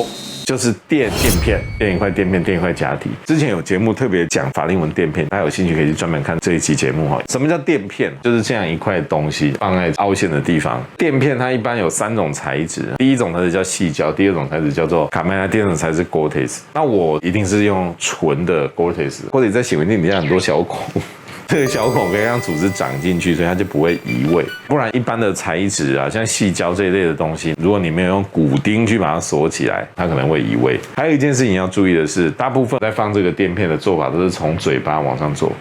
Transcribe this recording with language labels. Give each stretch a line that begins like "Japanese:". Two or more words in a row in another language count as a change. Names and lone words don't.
Chinese: 就是墊片，墊一塊墊片，墊一塊假體。之前有節目特別講法令紋墊片，大家有興趣可以去專門看這一期節目哈。什麼叫墊片？就是這樣一塊東西放在凹陷的地方。墊片它一般有3種材質，第一種材質叫矽膠，第二種材質叫做卡麥拉，第二種材質是 Gore-Tex。那我一定是用純的 Gore-Tex，或者在顯微鏡底下很多小孔。這個小孔可以讓組織長進去，所以它就不會移位。不然一般的材質啊，像矽膠這一類的東西，如果你沒有用骨釘去把它鎖起來，它可能會移位。還有一件事情要注意的是，大部分在放這個墊片的做法都是從嘴巴往上做。